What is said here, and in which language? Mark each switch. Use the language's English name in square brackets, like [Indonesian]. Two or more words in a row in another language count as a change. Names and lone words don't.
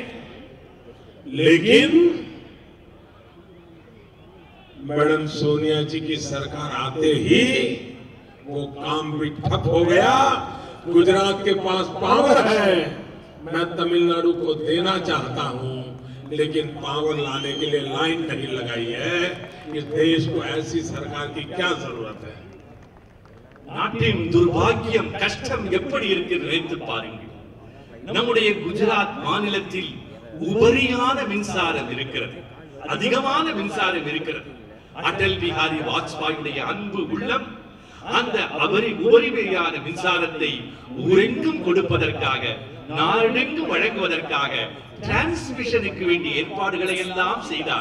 [Hindi] लेकिन मैडम सोनिया जी की सरकार आते ही वो काम भी ठप हो गया। गुजरात के पास पावर है, मैं तमिलनाडु को देना चाहता हूं, लेकिन पावर लाने के लिए लाइन नहीं लगाई है। इस देश को ऐसी सरकार की क्या जरूरत है? [Tamil] நாட்டின் துர்பாக்கியம், கஷ்டம் எப்படி இருக்கிறது நினைத்து பாருங்கள். நம்முடைய குஜராத் மாநிலத்தில் உபரியான மின்சாரம் இருக்கிறது, அதிகமான மின்சாரம் இருக்கிறது. அடல் பிஹாரி வாஜ்பாயுடைய அன்பு உள்ளம் அந்த உபரிமையான மின்சாரத்தை ஊரெங்கும் கொடுப்பதற்காக, நாடெங்கும் வழங்குவதற்காக டிரான்ஸ்மிஷனுக்கு வேண்டிய ஏற்பாடுகளை எல்லாம் செய்தார்.